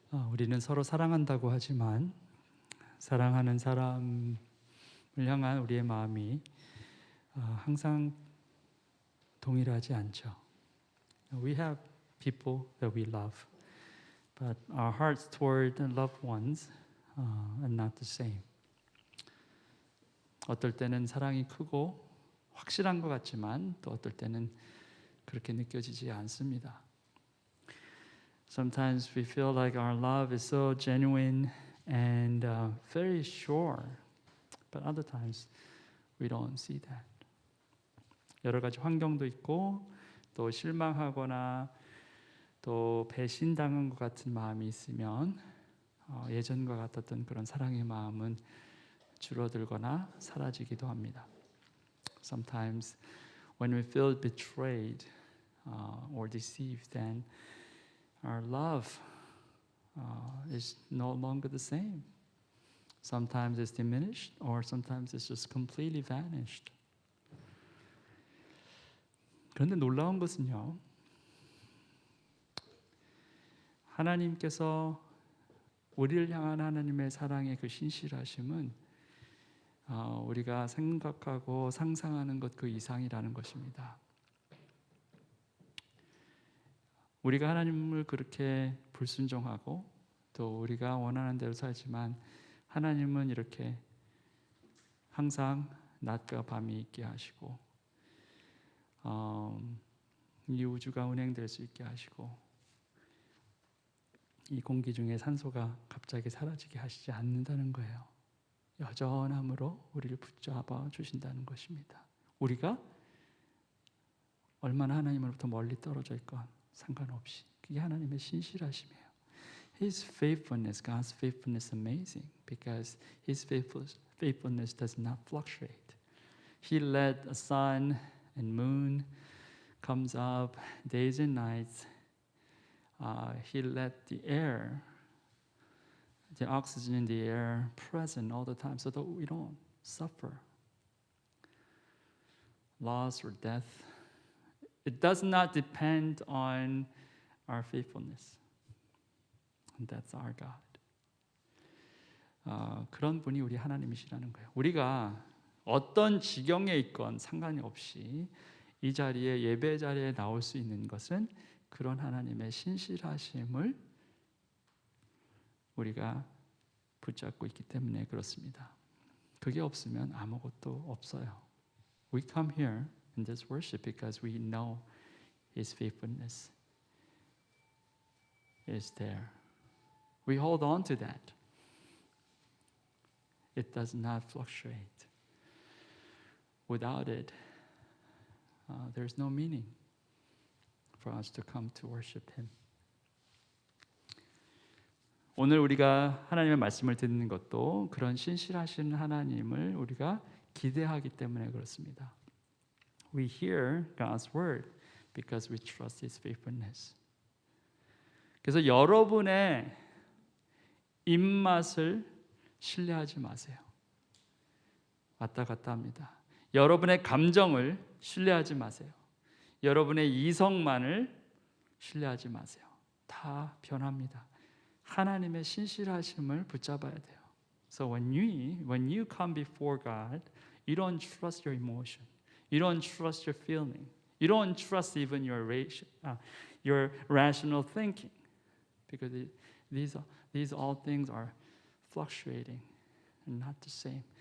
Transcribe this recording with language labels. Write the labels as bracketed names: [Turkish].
[Korean] 우리는 서로 사랑한다고 하지만 사랑하는 사람을 향한 우리의 마음이 항상 동일하지 않죠. [English] We have people that we love, but our hearts toward loved ones are not the same. [Korean] 어떨 때는 사랑이 크고 확실한 것 같지만 또 어떨 때는 그렇게 느껴지지 않습니다. [English] Sometimes we feel like our love is so genuine and very sure, but other times we don't see that. [Korean] 여러 가지 환경도 있고 또 실망하거나 또 배신당한 것 같은 마음이 있으면 예전과 같았던 그런 사랑의 마음은 줄어들거나 사라지기도 합니다. [English] Sometimes when we feel betrayed or deceived, then our love is no longer the same. Sometimes it's diminished or sometimes it's just completely vanished. [Korean] 그런데 놀라운 것은요, 하나님께서 우리를 향한 하나님의 사랑의 그 신실하심은 우리가 생각하고 상상하는 것 그 이상이라는 것입니다. 우리가 하나님을 그렇게 불순종하고 또 우리가 원하는 대로 살지만 하나님은 이렇게 항상 낮과 밤이 있게 하시고 이 우주가 운행될 수 있게 하시고 이 공기 중에 산소가 갑자기 사라지게 하시지 않는다는 거예요. 여전함으로 우리를 붙잡아 주신다는 것입니다. 우리가 얼마나 하나님으로부터 멀리 떨어져 있건 상관없이 그게 하나님의 신실하심이에요. [English] His faithfulness, God's faithfulness is amazing because His faithfulness does not fluctuate. He let the sun and moon comes up days and nights. He let the air, the oxygen in the air present all the time so that we don't suffer loss or death. It does not depend on our faithfulness. And that's our God. [Korean] 그런 분이 우리 하나님이시라는 거예요. 우리가 어떤 지경에 있건 상관이 없이 이 자리에 예배 자리에 나올 수 있는 것은 그런 하나님의 신실하심을 우리가 붙잡고 있기 때문에 그렇습니다. 그게 없으면 아무것도 없어요. [English] We come here in this worship because we know His faithfulness is there. We hold on to that. It does not fluctuate. Without it, there's no meaning for us to come to worship Him. [Korean] 오늘 우리가 하나님의 말씀을 듣는 것도 그런 신실하신 하나님을 우리가 기대하기 때문에 그렇습니다. [English] We hear God's word because we trust His faithfulness. [Korean] 그래서 여러분의 입맛을 신뢰하지 마세요. 왔다 갔다 합니다. 여러분의 감정을 신뢰하지 마세요. 여러분의 이성만을 신뢰하지 마세요. 다 변합니다. 하나님의 신실하심을 붙잡아야 돼요. [English] So when you come before God, you don't trust your emotion. You don't trust your feeling. You don't trust even your rational thinking, because these all things are fluctuating and not the same.